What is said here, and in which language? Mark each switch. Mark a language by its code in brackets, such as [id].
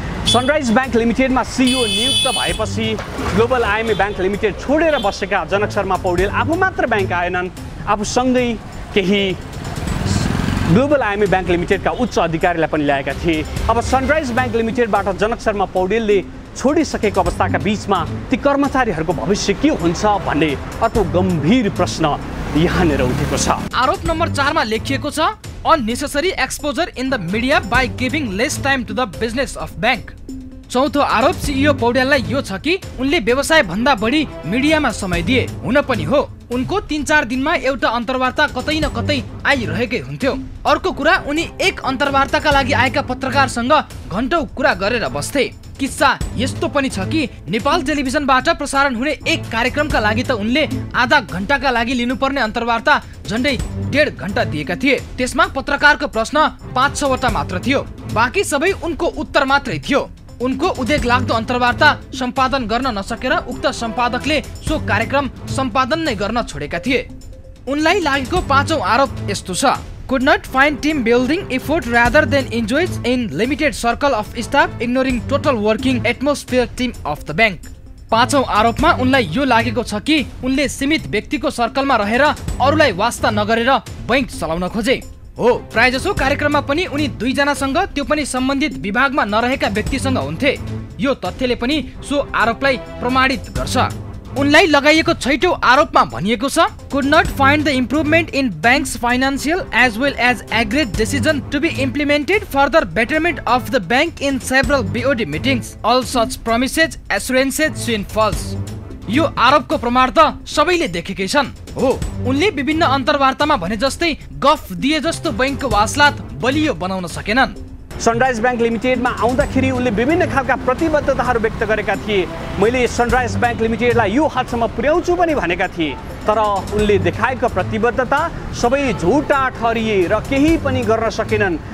[ne] Sunrise bank लिमिटेडमा CEO नियुक्त भएपछि global IME bank limited छोडेर बसेका जनक शर्मा पौडेल आफू मात्र बैंक आएनन्, आफूसँगै केही ग्लोबल आईएमई बैंक लिमिटेडका उच्च अधिकारीलाई पनि ल्याएका थिए। अब सनराइज बैंक लिमिटेडबाट जनक शर्मा पौडेलले छोडिसकेको अवस्थाका बीचमा ती कर्मचारीहरूको भविष्य के हुन्छ भन्ने अर्को गम्भीर प्रश्न यहाँनिर उठेको छ। आरोप नम्बर 4 मा लेखिएको छ, [en] unnecessary exposure in the media by giving less time to the business of bank। [ne] चौथो आरोप सीईओ पौड्याललाई यो छ कि उनले व्यवसाय भन्दा बढी मिडियामा समय दिए। हुन पनि हो, उनको 3-4 दिनमा एउटा अन्तर्वार्ता कतै न कतै आइरहेकै हुन्थ्यो। अर्को कुरा, उनी एक अन्तर्वार्ताका लागि आएका पत्रकारसँग घण्टौं कुरा गरेर बस्थे। किस्सा यस्तो पनि छ कि नेपाल टेलिभिजनबाट प्रसारण हुने एक कार्यक्रमका लागि त उनले आधा घण्टाका लागि लिनुपर्ने अन्तर्वार्ता झन्डै 1.5 घण्टा दिएका थिए। त्यसमा पत्रकारको प्रश्न 5-6 वटा मात्र थियो, बाँकी सबै उनको उत्तर मात्रै थियो। उनको उद्वेग लाग्दो अन्तर्वार्ता सम्पादन गर्न नसकेर उक्त सम्पादकले सो कार्यक्रम सम्पादन नै गर्न छोडेका थिए। उनलाई लागेको 5औं आरोप यस्तो छ, [en] could not find team building effort rather than enjoys in limited circle of staff, ignoring total working atmosphere team of the bank। [ne] 5औं आरोपमा उनलाई यो लागेको छ कि उनले सीमित व्यक्तिको सर्कलमा रहेर अरूलाई वास्ता नगरेर बैंक चलाउन खोजे। हो, प्रायजसो कार्यक्रममा पनि उनी 2 जनासँग, त्यो पनि सम्बन्धित विभागमा नरहेका व्यक्तिसँग हुन्थे। यो तथ्यले पनि सो आरोपलाई प्रमाणित गर्छ। उनलाई लगाइएको 6औं आरोपमा भनिएको छ, [en] could not find the improvement in bank's financial as well as agreed decision to be implemented for the betterment of the bank in several BOD meetings, all such promises assurances seem false। [ne] यो आरोपको प्रमाण त सबैले देखेकै छन्। हो, उनले विभिन्न अन्तर्वार्तामा भने जस्तै गफ दिए जस्तो बैंकको वासलात बलियो बनाउन सकेनन्। सनराइज बैंक लिमिटेडमा आउँदाखेरि उनले विभिन्न खालका प्रतिबद्धताहरू व्यक्त गरेका थिए। मैले सनराइज बैंक लिमिटेडलाई यो हदसम्म पुर्याउँछु पनि भनेका थिए, तर उनले देखाएको प्रतिबद्धता सबै झुटा ठहरिए र केही पनि गर्न सकेनन्।